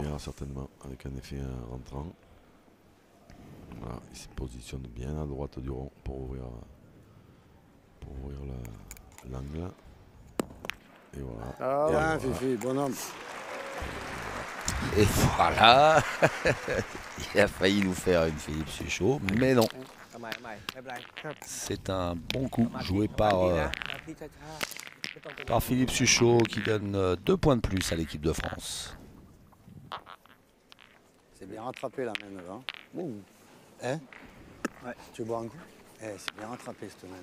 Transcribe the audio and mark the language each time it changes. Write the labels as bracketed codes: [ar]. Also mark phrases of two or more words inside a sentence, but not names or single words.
[fr] première, certainement, avec un effet rentrant. Voilà, il se positionne bien à droite du rond pour ouvrir l'angle. Et voilà. Ah, ouais. Bien, Fifi, bonhomme. Et voilà. Il a failli nous faire une Philippe Chuchot, mais non. [th] ทำไมไม่เป็นไร [fr] C'est un bon coup joué par Philippe Chuchot qui donne 2 points de plus à l'équipe de France. C'est bien rattrapé la main là. Hein Ouais, tu bois un coup c'est bien rattrapé cette main.